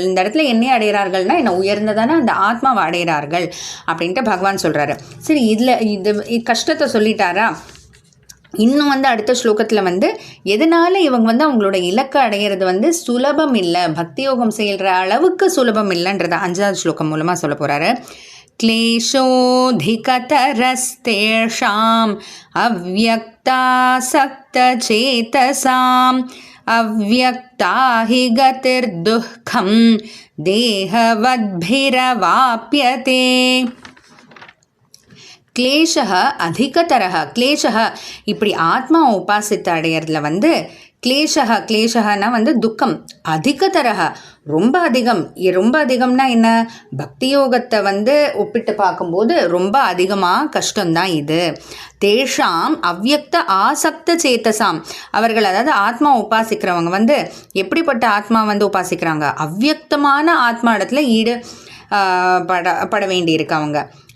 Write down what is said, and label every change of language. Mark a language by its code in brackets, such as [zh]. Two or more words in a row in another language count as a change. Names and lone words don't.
[ta] இந்த இடத்துல என்னையே அடைகிறார்கள்னா என்ன, உயர்ந்ததான அந்த ஆத்மாவை அடைகிறார்கள் அப்படின்ட்டு பகவான் சொல்கிறாரு. சரி, இது கஷ்டத்தை சொல்லிட்டாரா? இன்னும் அடுத்த ஸ்லோகத்தில் எதனால இவங்க அவங்களோட இலக்கை அடையிறது சுலபம் இல்லை, பக்தி யோகம் செய்கிற அளவுக்கு சுலபம் இல்லைன்றத 5வது ஸ்லோகம் மூலமாக சொல்ல போகிறாரு. [sa] क्लेशोऽधिकतरस्तेषाम् अव्यक्तासक्तचेतसाम् अव्यक्ता हि गतिर्दुःखं देहवद्भिरवाप्यते. क्लेशः अधिकतरः. [ta] क्लेशः இப்படி ஆத்மா உபாசித்து அடையிறதுல கிளேஷகனா துக்கம், அதிகதரக ரொம்ப அதிகம்னா என்ன, பக்தி யோகத்தை ஒப்பிட்டு பார்க்கும்போது ரொம்ப அதிகமாக கஷ்டம்தான் இது. [sa] तेषाम् अव्यक्त आसक्त चेतसाम्, [ta] அவர்கள் அதாவது ஆத்மா உபாசிக்கிறவங்க எப்படிப்பட்ட ஆத்மா உபாசிக்கிறாங்க, அவ்யக்தமான ஆத்மா இடத்துல பட வேண்டியிருக்கு அவங்க.